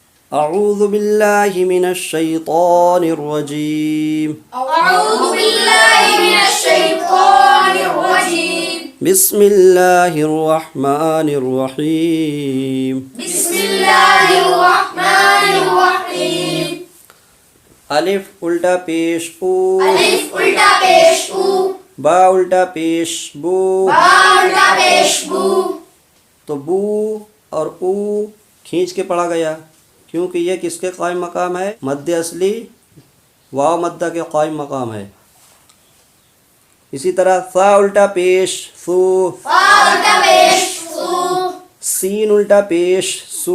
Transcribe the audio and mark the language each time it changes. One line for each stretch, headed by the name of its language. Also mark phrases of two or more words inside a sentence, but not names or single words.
Arabic: اعوذ باللہ من الشیطان الرجیم أعوذ بالله من الشيطان الرجيم بسم اللہ الرحمن الرحیم بسم الله الرحمن الرحيم
Urdu: الف الٹا پیش او ألف الٹا پیش او با الٹا پیش بو با الٹا پیش بو تو بو اور او کھینچ کے پڑھا گیا کیونکہ یہ کس کے قائم مقام ہے؟ مد اصلی واو مدہ کے قائم مقام ہے. اسی طرح ثا الٹا پیش ثو، فا الٹا پیش سو سین الٹا پیش سو،